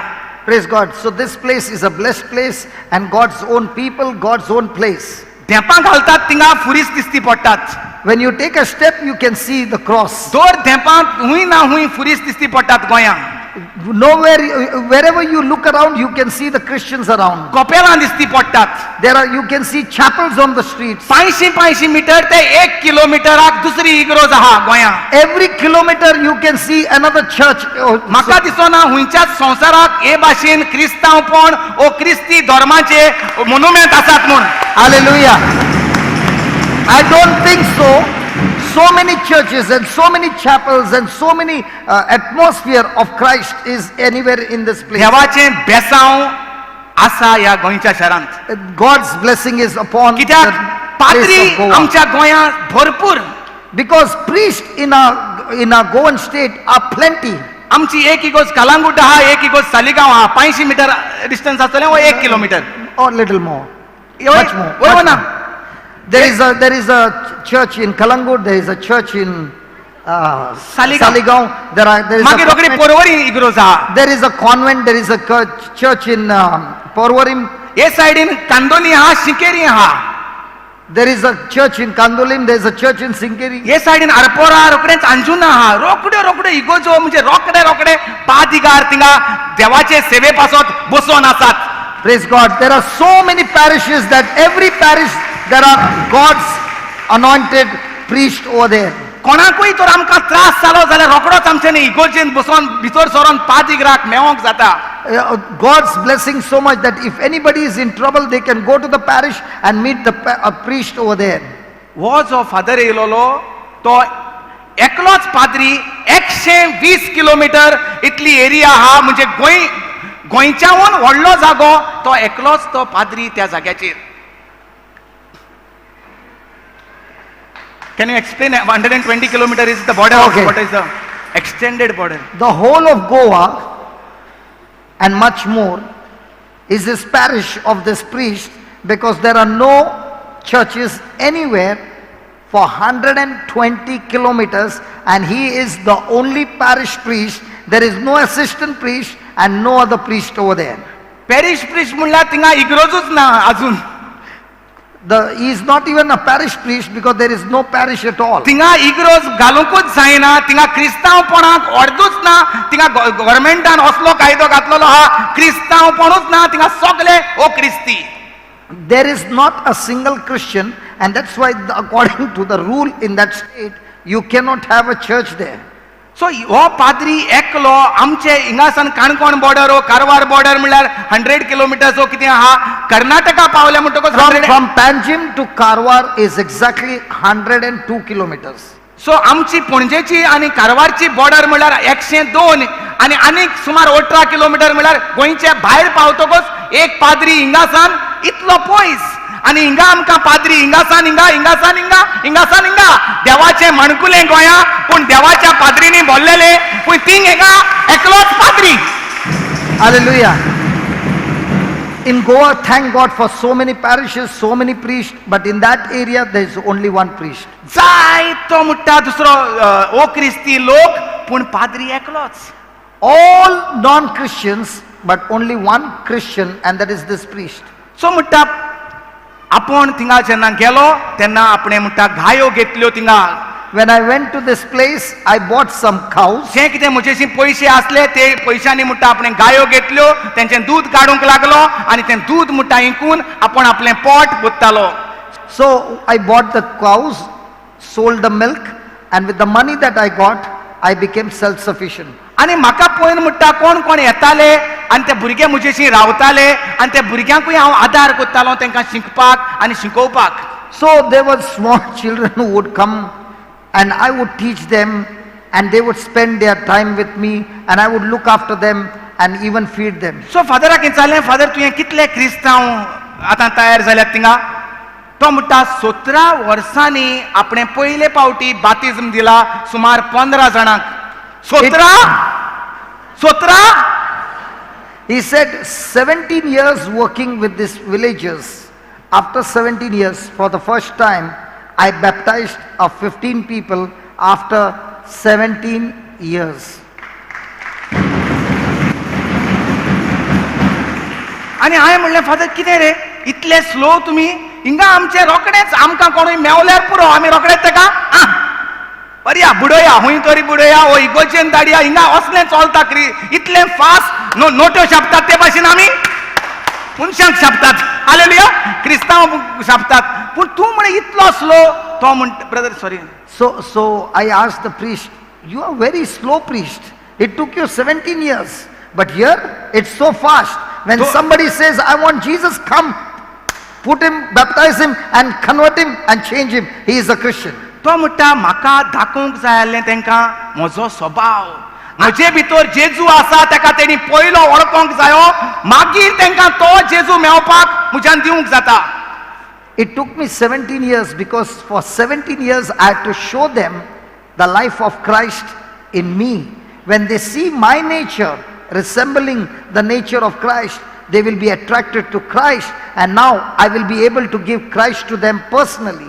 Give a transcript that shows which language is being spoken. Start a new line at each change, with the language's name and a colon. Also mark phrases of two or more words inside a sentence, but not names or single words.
English: Praise God. So this place is a blessed place, and God's own people, God's own place.
Konkani: धेंपां घालतात थिंगा फुरीस दिसती पडटात.
English: When you take a step, you can see the cross.
Konkani: दर धेंपां हुंय ना हुंय फुरीस दिसती पडटात गोंयांत.
English: Nowhere, wherever you look around, you can see the Christians around.
Konkani: कपेलां दिसती पडटात.
English: You can see chapels on the streets.
Konkani: 500 मीटर ते 1 किलोमिटराक दुसरी इग्रोज आहा गोंयांत.
English: Every kilometer you can see another church.
Konkani: म्हाका दिसना हुंयच्याच संवसाराक हे भाशेन क्रिस्तांवपण ओ क्रिस्ती धर्माचे मोनुमेंट आसात म्हूण.
English: Hallelujah. I don't think so. So many churches and so many chapels and so many atmosphere of Christ is anywhere in this place.
Konkani: देवाचें बेसांव आसा ह्या गोंयच्या शारांत.
English: God's blessing is upon the
Konkani: कित्याक पाद्री
English: place of Goa.
Konkani: आमच्या गोंयांत भरपूर.
English: Because priests in a Goan state are plenty.
Konkani: आमची एक इगोज कलांगूट आहा, एक इगोज सालिगांव आहा. 500
English: meter distance
Konkani: आसतलें वो 1 किलोमीटर.
English: Or little more. Much more.
Konkani: वय ना.
English: There is a church in Kalangut, there is a church in Saligaon.
Konkani: मागीर रोखडी पोरवरी इग्रोज आहा.
English: There is a convent, there is a church in Porvorim.
Konkani: हे सायडीन कांदोली आहा, शिंकेरी आहा.
English: There is a church in Kandolim, there is a church in Sinkeri.
Konkani: हे सायडीन आरपोरा रोखडेच अंजुना आहा. रोखडे इगोजो म्हणजे रोखडे पादिगार थिंगा देवाचे सेवे पासत बसोन आसात.
English: Praise God. There are so many parishes that every parish there are God's anointed priest over there.
Konkani: कोणाकूय तर आमकां त्रास जालो जाल्यार रोखडोच आमच्यानी इगोर्जेन बसोन भितर सरोन पादिगाराक मेवोंक जाता.
English: God's blessing so much that if anybody is in trouble, they can go to the parish and meet a priest over there.
Konkani: वो जो फादर येयलोलो तो एकलोच पाद्री 120 किलोमीटर इतली एरिया हा म्हणजे गोंयच्याहून व्हडलो जागो तो एकलोच तो पाद्री त्या जाग्याचेर.
English: Can you explain 120 kilometer is the border? Okay. What is the extended border? The whole of Goa and much more is this parish of this priest, because there are no churches anywhere for 120 kilometers, and he is the only parish priest. There is no assistant priest and no other priest over there. parish priest
Konkani: म्हणल्यार थिंगा इग्रोजूच ना अजून.
English: He is not even a parish priest because there is no parish at all.
Konkani: थिंगा इग्रोज घालूंकूच जायना, थिंगा क्रिस्तांवपणाक अर्दूच ना, थिंगा गव्हर्मेंटान असलो कायदो घातलेलो हा क्रिस्तांवपणूच ना, थिंगा सगळे ओ क्रिस्ती.
English: There is not a single Christian, and that's why according to the rule in that state, you cannot have a church there.
Konkani: सो हो पाद्री एकलो आमचे हिंगासान काणकोण बॉर्डर हो कारवार बॉर्डर म्हणल्यार 100 किलोमिटर्स हो कितें आहा, कर्नाटका पावले म्हणटकच
English: From Panjim to Karwar is exactly 102 kilometers.
Konkani: सो आमची पणजेची आणि कारवारची बॉर्डर म्हणल्यार 102 आणि आनीक सुमार 18 किलोमीटर म्हणल्यार गोंयच्या भायर पावतकच एक पाद्री हिंगासान इतलो पयस, आणि हिंगा आमकां पाद्री हिंगासान हिंगा देवाचे मणकुले गोंया, पूण देवाच्या पाद्रीनी बोललेले पूण थिंग हिंगा एकलोच पाद्री.
English: Hallelujah. In Goa, thank God for so many parishes, so many priests, but in that area there is only one priest.
Konkani: जाय तो म्हणटा दुसरो ओ क्रिस्ती लोक, पूण पाद्री एकलोच.
English: All non-Christians, but only one Christian, and that is this priest.
Konkani: सो म्हणटा आपण थिंगा जेन्ना गेलो तेन्ना आपणे म्हणटा गायो घेतल्यो थिंगा.
English: When I went to this place, I bought some cows.
Konkani: जे कितें म्हजेशी पयशे असले ते पयशांनी म्हणटा आपणे गायो घेतल्यो, तेंचें दूध काडूंक लागलो आनी तें दूध म्हणटा इंकून आपण आपलें पोट भरतालो.
English: So I bought the cows, sold the milk, and with the money that I got, I became self-sufficient.
Konkani: आनी म्हाका पळोवन म्हणटा कोण कोण येताले आनी ते भुरगे म्हजेशी रावताले आनी त्या भुरग्यांकूय हांव आदार करतालो तांकां शिकपाक आनी शिकोवपाक.
English: So there were small children who would come and I would teach them, and they would spend their time with me, and I would look after them and even feed them.
Konkani: सो फादराक विचारलें, फादर तुवें कितले क्रिस्तांव आतां तयार जाल्यात थिंगा? तो म्हणटा 17 वर्सांनी आपणे पयले फावटी बातिझम दिला सुमार 15 जाणांक.
English: 17? He said 17 years working with these villagers. After 17 years, for the first time, I baptized 15 people after 17 years.
Konkani: आणि हांवें म्हणलें, फादर कितें रे इतले स्लो तुमी? हिंगा आमचे रोकडेच आमकां कोणूय मेवल्यार पुरो, आमी रोकडेच ताका बरया बुडोया, हूंय तरी बुडोया, ओ इगोचेन धाडया, हिंगा असलें चलता इतलें फास्ट नोट्यो छापतात ते भाशेन आमी मनशांक छापतात. हालेलुया, क्रिस्तांव छापतात, पूण तूं म्हणे इतलो स्लो. तो म्हणटा,
English: brother sorry. So I asked the priest, you are very slow priest. It took you 17 years. But here, it's so fast. When somebody says, I want Jesus, come, put him, baptize him, and convert him, and change him. He is a Christian.
Konkani: तो म्हणटा म्हाका दाखोवंक जाय आसलें तांकां म्हजो स्वभाव. म्हजे भितर जेजू आसा ताका तेणी पयलो वळखोंक जायो, मागीर तांकां तो जेजू मेवपाक म्हज्यान दिवंक जाता.
English: It took me 17 years because for 17 years I had to show them the life of Christ in me. When they see my nature resembling the nature of Christ, they will be attracted to Christ, and now I will be able to give Christ to them personally.